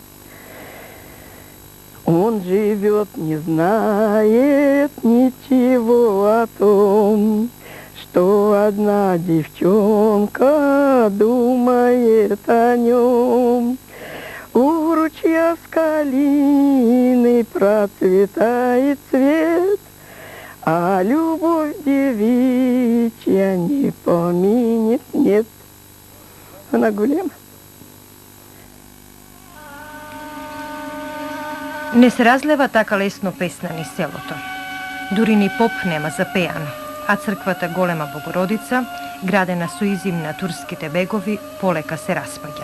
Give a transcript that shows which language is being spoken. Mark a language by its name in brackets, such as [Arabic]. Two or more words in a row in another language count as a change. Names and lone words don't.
[Russian] Он живет, не знает ничего о том, что одна девчонка думает о нем. У ручья с калиной процветает цвет, а любовь девичья не поминет, нет. [Macedonian] Она голема. Не се разлева така лесно песна ни селото. Дури ни поп нема за пејано, а црквата Голема Богородица, градена со изим на турските бегови, полека се распаѓа.